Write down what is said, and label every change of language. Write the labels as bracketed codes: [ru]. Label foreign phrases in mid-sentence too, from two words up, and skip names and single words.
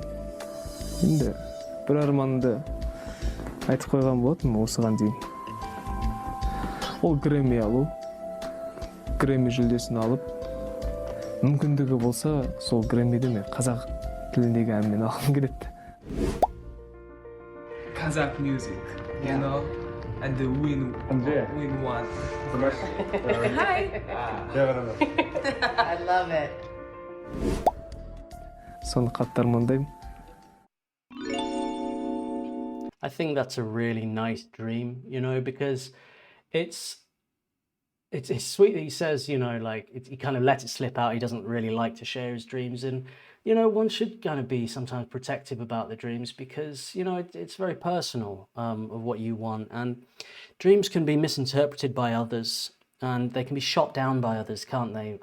[kk] Енді бір арманымды айтып қойған болатынмын осыған дейін. Ол Грэмми алу. Грэмми жүлдесін алып, мүмкіндігі болса, сол Грэммиді мен қазақ тіліндегі әнмен алғым келеді. [en] Kazakh music, you know, and the win one. Hi. I love it. [kk] Соны қатты армандаймын. [en] I think that's a really nice dream, you know, because it's sweet that he says, you know, like he kind of lets it slip out. He doesn't really like to share his dreams, and you know, one should kind of be sometimes protective about the dreams because you know it's very personal of what you want, and dreams can be misinterpreted by others, and they can be shot down by others, can't they?